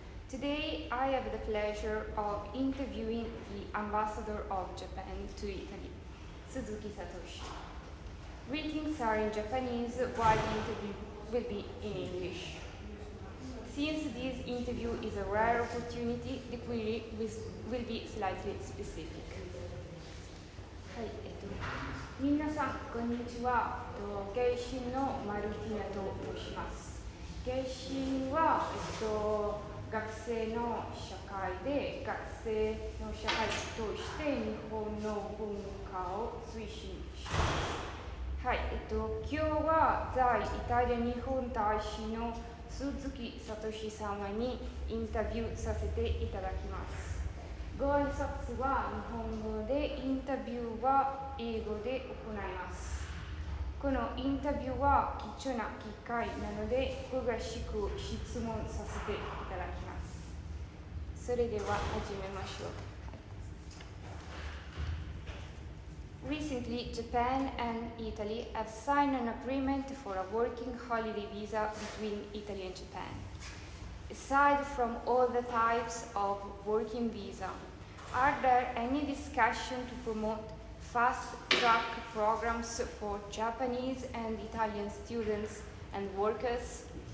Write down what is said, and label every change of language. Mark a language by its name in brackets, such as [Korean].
[English] Today, I have the pleasure of interviewing the ambassador of Japan to Italy, Suzuki Satoshi. Greetings are in Japanese, while the interview will be in English. Since this interview is a rare opportunity, the query will be slightly specific. [Japanese] はい、皆さん、こんにちは。ゲイシンのマルティナと申します。ゲイシンは、学生の社会で学生の社会として日本の文化を推進します。はい、今日は在イタリア日本大使の鈴木聡様にインタビューさせていただきます。ご挨拶は日本語で、インタビューは英語で行います。このインタビューは貴重な機会なので、詳しく質問させていただきます。それでは始めましょう。 [English] Recently, Japan and Italy have signed an agreement for a working holiday visa between Italy and Japan. Aside from all the types of working visa, are there any discussion to promote fast-track programs for Japanese and Italian students and workers?